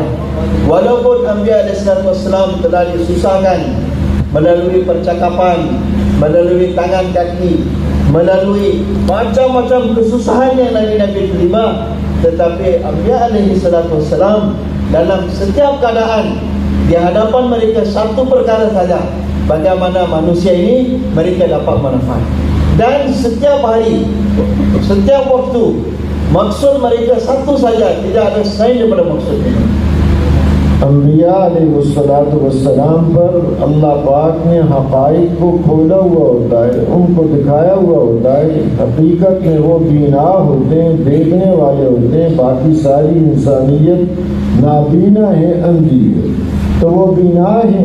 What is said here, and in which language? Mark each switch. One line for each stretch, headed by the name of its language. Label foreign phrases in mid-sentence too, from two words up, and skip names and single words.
Malay: Walaupun
Arabic: Anbiya alaihissalam
Malay: telah disusahkan melalui percakapan, melalui tangan kaki, melalui macam-macam kesusahan yang Nabi-Nabi terima, tetapi
Arabic: Anbiya alaihissalam
Malay: dalam setiap keadaan di hadapan mereka satu perkara saja, bagaimana manusia ini mereka dapat manfaat. Dan setiap hari, setiap waktu, maksud mereka satu saja, tidak ada selain daripada maksud ini.
Urdu: انبیاء علیہ السلام پر اللہ پاک نے حقائق کو کھولا ہوا ہوتا ہے، ان کو دکھایا ہوا ہوتا ہے. حقیقت میں وہ بینا ہوتے ہیں، دیکھنے والے ہوتے ہیں. باقی ساری انسانیت نابینا ہے، اندھی ہے، تو وہ بینا ہے.